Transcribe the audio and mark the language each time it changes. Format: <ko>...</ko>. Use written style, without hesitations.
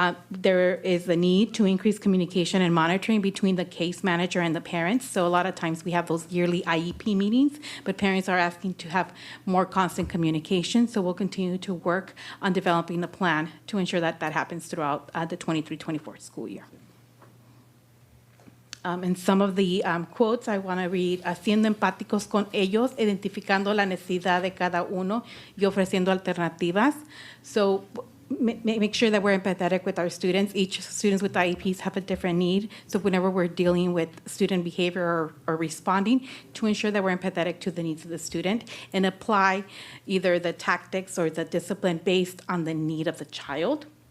<en>There is the need to increase communication and monitoring between the case manager and the parents. So a lot of times we have those yearly IEP meetings, but parents are asking to have more constant communication. So we'll continue to work on developing a plan to ensure that that happens throughout the 23-24 school year. And some of the quotes I want to read,</en> <es>siendo empáticos con ellos, identificando la necesidad de cada uno y ofreciendo alternativas.</es> <en>So make sure that we're empathetic with our students. Each students with IEPs have a different need. So whenever we're dealing with student behavior or responding, to ensure that we're empathetic to the needs of the student and apply either the tactics or the discipline based on the need of the child.</en>